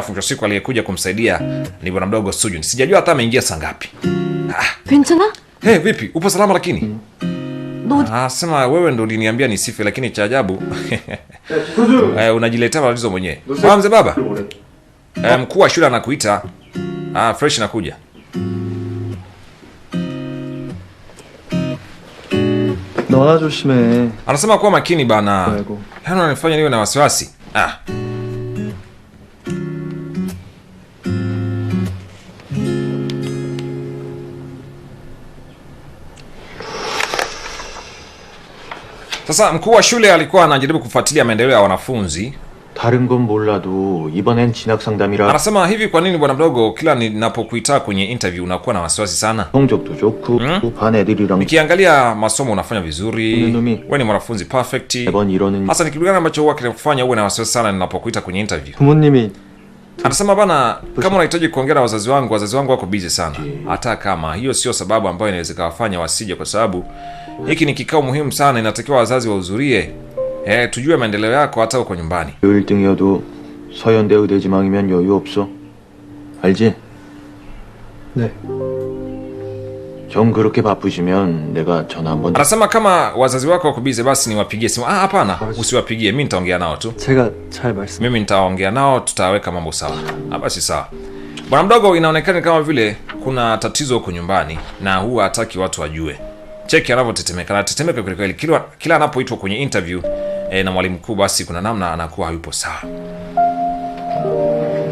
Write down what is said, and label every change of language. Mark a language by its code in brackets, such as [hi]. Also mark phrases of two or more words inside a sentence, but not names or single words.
[sw] Mwisho siku aliyekuja kumsaidia ni bwana mdogo Sojun. Sijajua hata ameingia saa ngapi. [ko] 괜찮아? [sw] Vipi? Upo salama lakini? Sema wewe ndo uliniambia nisife, lakini cha ajabu unajiletea matatizo mwenyewe. Mzee baba. Mkuu wa shule anakuita. Fresh nakuja. [ko] 너 하나 조심해. [sw] Anasema kuwa makini bana. Yaani unanifanya niwe na wasiwasi. Sasa mkuu wa shule alikuwa anajaribu kufuatilia maendeleo ya wanafunzi. [ko] 다른 건 몰라도 이번엔 진학 상담이라. [sw] Anasema hivi, kwa nini bwana mdogo kila ninapokuita kwenye interview unakuwa na wasiwasi sana? [ko] 성적도 좋고 반 애들이랑 [sw] Nikiangalia masomo unafanya vizuri. Wewe ni mwanafunzi perfect. [ko] 매번 이러는. [sw] Hasa ni kitu gani ambacho huwa kinakufanya uwe na wasiwasi sana ninapokuita kwenye interview? [ko] 부모님이 [sw] Anasema bana, kama unahitaji kuongea na wazazi wangu wako busy sana. Hata kama hiyo sio sababu ambayo inaweza kawafanya wasije, kwa sababu hiki ni kikao muhimu sana, inatakiwa wazazi wahudhurie. Tujue maendeleo yako hata uko nyumbani. [ko] 1등이어도 서현대 의대 지망이면 여유 없어. 알지? 네. 정 그렇게 바쁘시면 내가 전화 한번. [sw] Anasema kama wazazi wako wako busy basi niwapigie simu. Hapana, usiwapigie, mimi nitaongea nao tu. [ko] 제가 잘 말씀. [sw] Mimi nitaongea nao, tutaweka mambo sawa. Basi sawa. Bwana mdogo, inaonekana kama vile kuna tatizo huko nyumbani na huwa hataki watu wajue. Cheki anavyotetemeka. Anatetemeka kweli kweli. Kila anapoitwa kwenye interview na mwalimu mkuu, basi kuna namna anakuwa hayupo sawa.